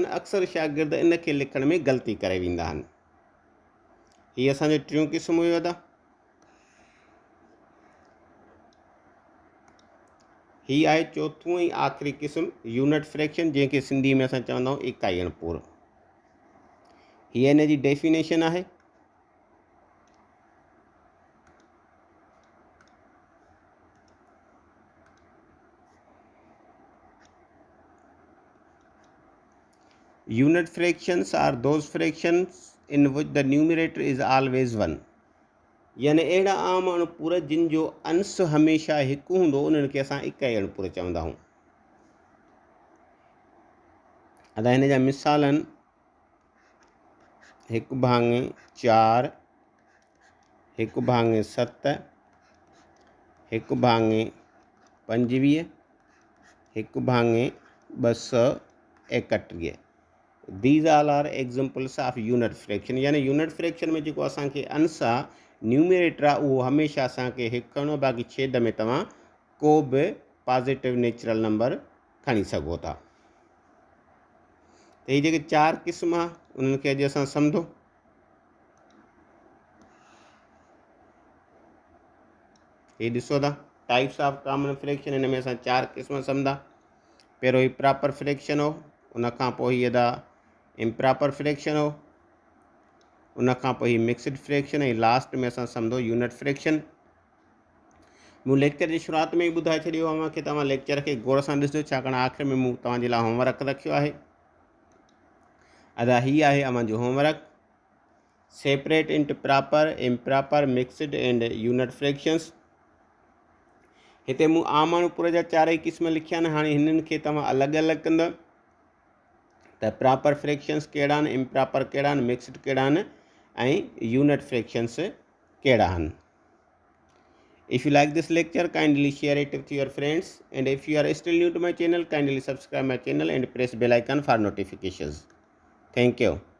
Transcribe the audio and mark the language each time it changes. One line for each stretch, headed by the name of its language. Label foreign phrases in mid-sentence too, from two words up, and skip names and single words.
Sindhi: अक्सर शागिर्द इन खे लिखण में ग़लती करे वेंदा आहिनि। हीअ असांजो टियों क़िस्म हुयो अदा। हीअ आहे चौथों ऐं आख़िरी क़िस्म
English: unit fraction
Sindhi: जंहिंखे सिंधी में असां चवंदा आहियूं इकाई अणपूर। हीअ हिन जी डेफिनेशन आहे।
English: Unit fractions are those fractions in which the numerator is always 1।
Sindhi: यानी अहिड़ा आम अणपूर जिन जो अंश हमेशह हिकु हूंदो उन्हनि खे असां इकाई अणपूर चवंदा आहियूं। अदा हिन जा मिसाल आहिनि 1 भाङे 4 1 भाङे 7 1 भाङे 25 1 भाङे 231।
English: These all are examples of unit fraction.
Sindhi: यानी
English: unit fraction
Sindhi: में जेको असांखे अंश आहे न्यूमरेटर आहे उहो हमेशह असांखे हिकु खणिणो, बाक़ी छेद में तव्हां को बि
English: positive natural number
Sindhi: खणी सघो था। त हीअ जेके 4 क़िस्म आहे उन्हनि खे अॼु असां सम्झो। हीअ ॾिसो था
English: types of common fraction.
Sindhi: हिन में असां 4 क़िस्म सम्झा। पहिरियों ही
English: proper fraction
Sindhi: हो, उनखां पोइ हीअ अदा
English: improper fraction
Sindhi: हो, उनखां पोइ ही
English: mixed fraction
Sindhi: ऐं लास्ट में असां सम्झो
English: unit fraction.
Sindhi: मूं लेक्चर जी शुरूआति में ई ॿुधाए छॾियो आहे कि तव्हां लेक्चर खे गौर सां ॾिसिजो, छाकाणि आख़िर में मूं तव्हांजे लाइ होमवर्क रखियो आहे। अदा हीअ आहे अव्हांजो होमवर्क।
English: Separate into proper, improper, mixed and unit fractions.
Sindhi: हिते मूं आम अणपूर जा 4 ई क़िस्म लिखिया आहिनि। हाणे हिननि खे तव्हां अलॻि अलॻि कंदा त
English: proper fractions
Sindhi: कहिड़ा आहिनि, इम्प्रॉपर कहिड़ा आहिनि, मिक्सड कहिड़ा आहिनि ऐं
English: unit fractions
Sindhi: कहिड़ा आहिनि।
English: If you like this lecture, kindly share it with your friends, and if you are still new to my channel, kindly subscribe my channel and press bell icon for notifications. Thank you.